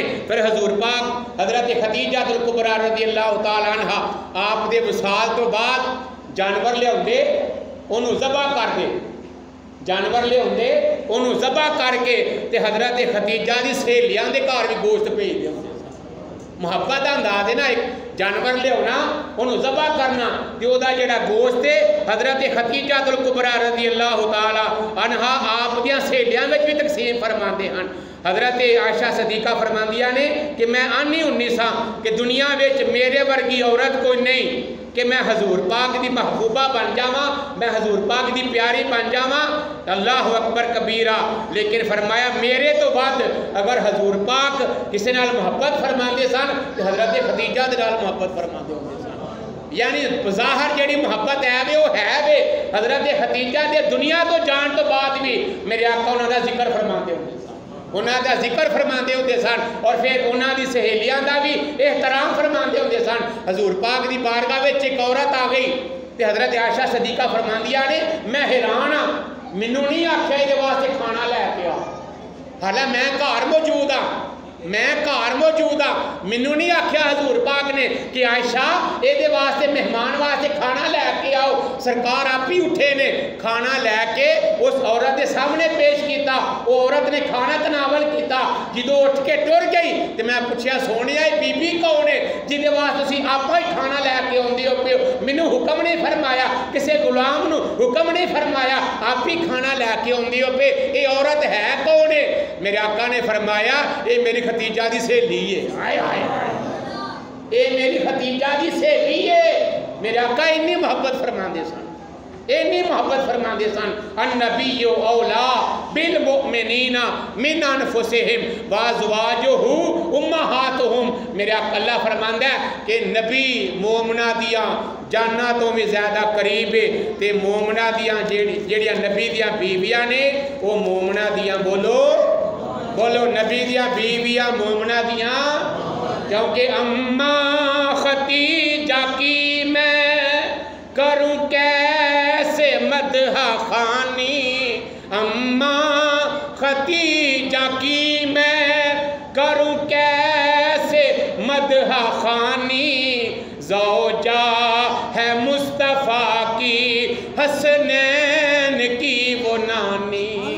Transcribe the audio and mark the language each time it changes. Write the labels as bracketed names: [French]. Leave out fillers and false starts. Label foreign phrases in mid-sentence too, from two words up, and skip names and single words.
[Punjabi] پھر حضور پاک حضرت خدیجہ الکبریٰ رضی اللہ تعالیٰ عنہ آپ دے وصال تو بعد جانور لے ہوندے انہوں ذبح کر دے، جانور لے ہوندے انہوں ذبح کر کے تے حضرت خدیجہ دی سہیلیاں دے گھر بھی گوشت بھیج دے ہوندے. محبت دا انداز ہے نا، ایک جانور لے ہونا انہوں ذبح کرنا تے او دا جڑا گوشت ہے حضرت خدیجہ الکبریٰ رضی اللہ تعالی عنہ آپ دیاں سہیلیاں وچ بھی تقسیم فرماندے ہن. حضرت عائشہ صدیقہ فرماندیاں نے کہ میں آنی 19 کہ دنیا وچ میرے ورگی عورت کوئی نہیں کہ میں حضور پاک دی محبوبہ بن جاواں، میں حضور پاک دی پیاری بن جاواں. اللہ اکبر کبیرہ. لیکن فرمایا میرے تو بعد اگر حضور پاک کسی نال محبت فرماندے سن تو حضرت خدیجہ دے نال محبت فرماندے ہوندے سن. یعنی بظاہر جیڑی محبت ہے وے وہ ہے وے حضرت خدیجہ دے دنیا تو جان تو بعد بھی میرے آقا انہاں دا ذکر فرماندے ہوندے سن، انہاں دا ذکر فرماندے ہوندے سن اور پھر انہاں دی سہیلیاں دا بھی احترام فرماندے ہوندے سن. حضور پاک دی بارگاہ وچ ایک عورت آ گئی تے حضرت عائشہ صدیقہ فرماندیاں نے میں حیران ہاں، مینوں نہیں آکھیا یہ واسطے کھانا لے کے آ، حالاں میں گھر موجود ہاں، میں گھر موجود ہاں. مینوں نہیں آکھیا حضور پاک نے کہ عائشہ یہ واسطے مہمان واسطے کھانا لے کے آؤ. سرکار آپ ہی اٹھے نے کھانا لے کے اس عورت کے سامنے پیش کیتا. وہ عورت نے کھانا تناول کیتا. جدو اٹھ کے ٹر گئی تو میں پوچھیا سونے بی بی کون ہے جہد واسطے تسی آپ ہی کھانا لے کے آندے ہو پے ہو؟ مینوں حکم نہیں فرمایا، کسی غلام نو حکم نہیں فرمایا، آپ ہی کھانا لے کے آندے ہو پے. یہ عورت ہے کون ہے؟ میرے آقا نے فرمایا یہ میری خدیجہ دی سہیلی ہے. آئے آئے اے میری ختیجہ دی سہیلی ہے، میرے آقا اتنی محبت فرما دے سن، اتنی محبت فرما دے سن. [Arabic] النبی اولا بالمؤمنین من انفسہم وازواجہ امہاتہم. [Punjabi] میرے آقا اللہ فرماندا ہے کہ نبی مومنہ دیاں جانا تو بھی زیادہ قریب ہے، تے مومنہ دیاں جیڑیاں نبی دیاں بیویاں نے وہ مومنہ دیاں بولو نبی دیاں بیویاں مومنہ دیاں. [Urdu] کیونکہ اماں ختیجہ کی میں کروں کیسے مدح خوانی، اماں ختیجہ کی میں کروں کیسے مدح خوانی، زوجہ ہے مصطفیٰ کی حسنین کی وہ نانی.